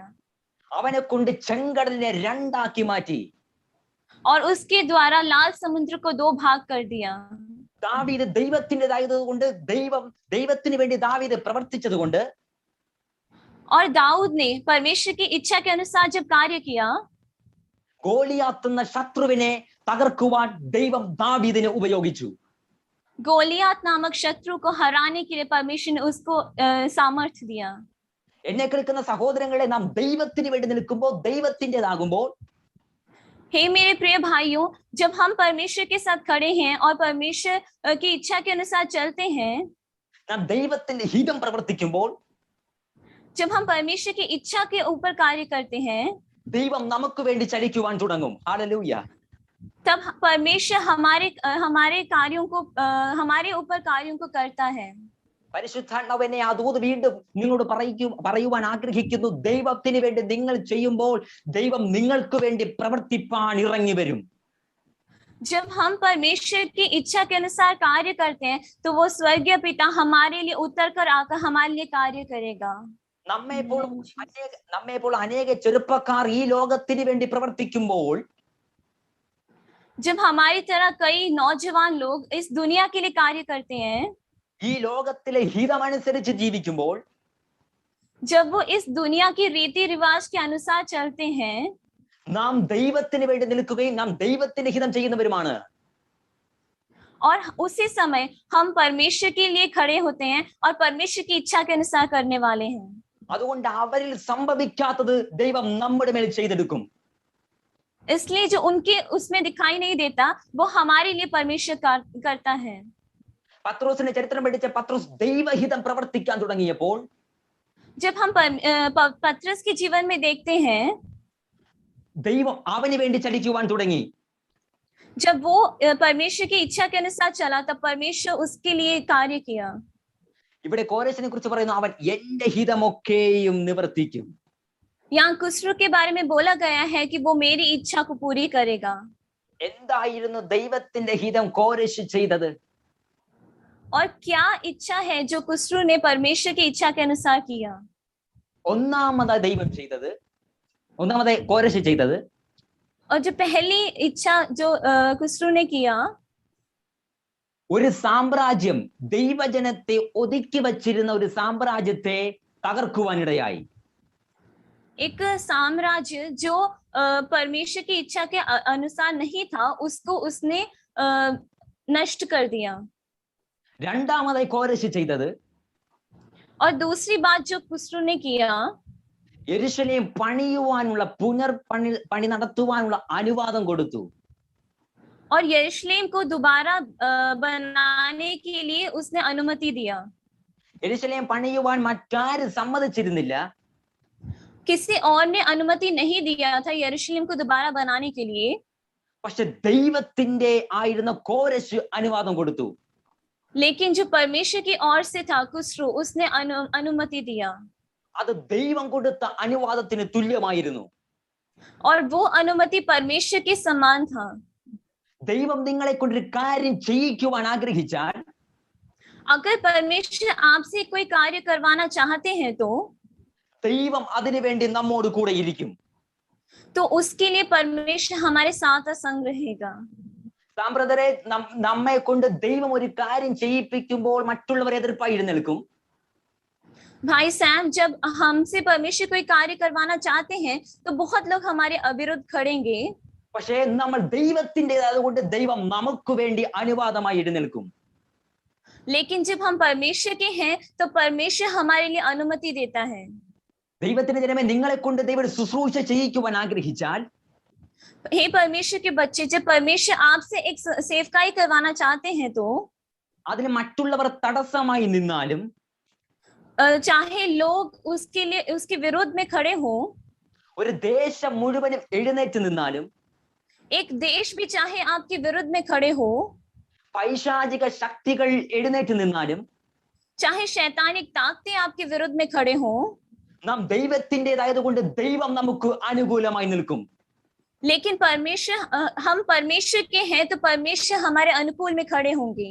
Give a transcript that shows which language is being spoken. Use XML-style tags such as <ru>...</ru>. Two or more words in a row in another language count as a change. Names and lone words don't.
<ml>അവനെ കൊണ്ട് ചെങ്കടലിനെ രണ്ടാക്കി മാറ്റി.</ml> <hi>और उसके द्वारा लाल समुद्र को 2 भाग कर दिया.</hi> <ml>ദാവീദ് ദൈവത്തിൻ്റെതായതുകൊണ്ട് ദൈവത്തിന് വേണ്ടി ദാവീദ് പ്രവർത്തിച്ചത് കൊണ്ട്,</ml> <hi>और दाऊद ने परमेश्वर की इच्छा के अनुसार जब कार्य किया,</hi> <ml>ഗോലിയാത്ത് എന്ന ശത്രുവിനെ തകർക്കുവാൻ ദൈവം ദാവീദിനെ ഉപയോഗിച്ചു.</ml> <hi>गोलियात नामक शत्रु को हराने के लिए परमेश्वर ने उसको सामर्थ्य दिया.</hi> <ml>എന്നെ കേൾക്കുന്ന സഹോദരങ്ങളെ, നാം ദൈവത്തിന് വേണ്ടി നിൽക്കുമ്പോൾ, ദൈവത്തിൻ്റെതാകുമ്പോൾ,</ml> <hi>हे मेरे प्रिय भाइयों, जब हम परमेश्वर के साथ खड़े हैं और परमेश्वर की इच्छा के अनुसार चलते हैं,</hi> <ml>നാം ദൈവത്തിന്റെ ഹിതം പ്രവർത്തിക്കുമ്പോൾ,</ml> <hi>जब हम परमेश्वर की इच्छा के ऊपर कार्य करते हैं,</hi> <ml>ദൈവം നമുക്ക് വേണ്ടി ചലിക്കുവാൻ തുടങ്ങും. ഹല്ലേലൂയ.</ml> <hi>तब परमेश्वर हमारे कार्यों को हमारे ऊपर कार्यों को करता है.</hi> <ml>പരിശുദ്ധാത്മാവിനെ ആ ദൂത് വീണ്ടും നിങ്ങളോട് പറയുവാൻ ആഗ്രഹിക്കുന്നു. ദൈവത്തിന് വേണ്ടി നിങ്ങൾ ചെയ്യുമ്പോൾ ദൈവം നിങ്ങൾക്ക് വേണ്ടി പ്രവർത്തിപ്പാൻ ഇറങ്ങി വരും.</ml> <hi>जब हम परमेश्वर की इच्छा के अनुसार कार्य करते हैं तो वो स्वर्गीय पिता हमारे लिए उतर कर आकर हमारे लिए कार्य करेगा.</hi> <ml>നമ്മെപ്പോൾ അനേക ചെറുപ്പക്കാർ ഈ ലോകത്തിന് വേണ്ടി പ്രവർത്തിക്കുമ്പോൾ,</ml> <hi>जब हमारी तरह कई नौजवान लोग इस दुनिया के लिए कार्य करते हैं,</hi> <ml>ഈ ലോകത്തിലെ ഹിതമനുസരിച്ച് ജീവിക്കുമ്പോൾ,</ml> <hi>जब वो इस दुनिया की रीति रिवाज के अनुसार चलते हैं,</hi> <ml>നാം ദൈവത്തിന് വേണ്ടി നിൽക്കുകയും നാം ദൈവത്തിന്റെ ഹിതം ചെയ്യുന്നവരുമാണ്.</ml> <hi>और उसी समय हम परमेश्वर के लिए खड़े होते हैं और परमेश्वर की इच्छा के अनुसार करने वाले हैं.</hi> <ml>അതുകൊണ്ട് അവരിൽ സംഭവിക്കാത്തത് ദൈവം നമ്മുടെ മേൽ ചെയ്തെടുക്കും.</ml> <hi>इसलिए जो उनके उसमें दिखाई नहीं देता वो हमारे लिए परमेश्वर करता है.</hi> <ml>പത്രോസിന്റെ ചരിത്രം പഠിച്ച പത്രോസ് ദൈവഹിതം പ്രവർത്തിക്കാൻ തുടങ്ങിയപ്പോൾ,</ml> <hi>जब हम पत्रस के जीवन में देखते हैं,</hi> <ml>ദൈവം അവന് വേണ്ടി ചലിക്കുവാൻ തുടങ്ങി.</ml> <hi>जब वो परमेश्वर की इच्छा के अनुसार चला तब परमेश्वर उसके लिए कार्य किया.</hi> <ml>ഇവിടെ കോരശിനെ കുറിച്ച് പറയുന്നു, അവൻ എന്റെ ഹിതമൊക്കെയും നിവർത്തിക്കും.</ml> <hi>यहाँ कुस्रू के बारे में बोला गया है कि वो मेरी इच्छा को पूरी करेगा.</hi> <ml>എന്തായിരുന്നു ദൈവത്തിന്റെ ഹിതം കോരശ് ചെയ്തത്?</ml> <hi>और क्या इच्छा है जो कुस्रू ने परमेश्वर की इच्छा के अनुसार किया?</hi> <ml>ഒന്നാമതായി ദൈവം ചെയ്തത്, ഒന്നാമത് കോരശ് ചെയ്തത്,</ml> <hi>और जो पहली इच्छा जो कुस्रू ने किया,</hi> <ml>ഒരു സാമ്രാജ്യം, ദൈവജനത്തെ ഒതുക്കി വച്ചിരുന്ന ഒരു സാമ്രാജ്യത്തെ തകർക്കുവാനിടയായി.</ml> <hi>एक साम्राज्य जो परमेश्वर की इच्छा के अनुसार नहीं था, उसको उसने नष्ट कर दिया.</hi> <ml>രണ്ടാമതായി കോരശ് ചെയ്തത്,</ml> <hi>और दूसरी बात जो कुस्रू ने किया,</hi> <ml>യെരൂശലേം പണിയുവാനുള്ള പണി നടത്തുവാനുള്ള അനുവാദം കൊടുത്തു.</ml> <hi>और यरूशलेम को दोबारा बनाने के लिए उसने अनुमति दिया.</hi> <ml>യെരൂശലേം പണിയുവാൻ മറ്റാരും സമ്മതിച്ചിരുന്നില്ല.</ml> <hi>किसी और ने अनुमति नहीं दिया था यरूशलेम को दोबारा बनाने के लिए.</hi> <ml>പക്ഷെ ദൈവത്തിന്റെ ആയിരുന്ന കോരശ് അനുവാദം കൊടുത്തു.</ml> <hi>लेकिन जो परमेश्वर की ओर से था कुस्रू, उसने अनुमति दिया.</hi> <ml>അത് ദൈവം കൊടുത്ത അനുവാദത്തിന് തുല്യമായിരുന്നു.</ml> <hi>और वो अनुमति परमेश्वर के समान था.</hi> <ml>ദൈവം നിങ്ങളെ കൊണ്ടൊരു കാര്യം ചെയ്യിക്കുവാൻ ആഗ്രഹിച്ചാൽ,</ml> <hi>अगर परमेश्वर आपसे कोई कार्य करवाना चाहते हैं तो</hi> <ml>ദൈവം അതിനു വേണ്ടി നമ്മോട് കൂടെ ഇരിക്കും.</ml> <hi>तो उसके लिए परमेश्वर हमारे साथ संग रहेगा.</hi> <ml>സാമ്പ്രദരെ, നമ്മെ കൊണ്ട് ദൈവം ഒരു കാര്യം ചെയ്യിപ്പിക്കുമ്പോൾ മറ്റുള്ളവർ എതിർപ്പായി എഴുന്നേൽക്കും.</ml> <hi>भाई सैम, जब हमसे परमेश्वर कोई कार्य करवाना चाहते हैं तो बहुत लोग हमारे अविरुद्ध खड़ेंगे.</hi> <ml>പക്ഷേ നമ്മൾ ദൈവത്തിൻ്റെതായതുകൊണ്ട് ദൈവം നമുക്ക് വേണ്ടി അനുവാദമായി എഴുന്നേൽക്കും.</ml> <hi>लेकिन जब हम परमेश्वर के हैं तो परमेश्वर हमारे लिए अनुमति देता है.</hi> <ml>ദൈവത്തിന്റെ ജനമേ, നിങ്ങളെ കൊണ്ട് ദൈവം ശുശ്രൂഷ ചെയ്യിക്കുവാൻ ആഗ്രഹിച്ചാൽ,</ml> <hi>हे परमेश्वर के बच्चे, जब परमेश्वर आपसे एक सेवकाई करवाना चाहते हैं तो</hi> <ml>അതിന് മറ്റുള്ളവർ തടസ്സമായി നിന്നാലും,</ml> <hi>चाहे लोग उसके लिए उसके विरोध में खड़े हो,</hi> <ml>ഒരു ദേശം മുഴുവനും എഴുന്നേറ്റ് നിന്നാലും,</ml> <hi>एक देश भी चाहे आपके विरुद्ध में खड़े हो,</hi> <ml>പൈശാചിക ശക്തികൾ എഴുന്നേറ്റ് നിന്നാലും,</ml> <hi>चाहे शैतानिक ताकतें आपके विरुद्ध में खड़े हो,</hi> <ml>നാം ദൈവത്തിൻ്റെതായതുകൊണ്ട് ദൈവം നമുക്ക് അനുകൂലമായി നിൽക്കും.</ml> <hi>लेकिन हम परमेश्वर के हैं तो परमेश्वर हमारे अनुकूल में खड़े होंगे.</hi>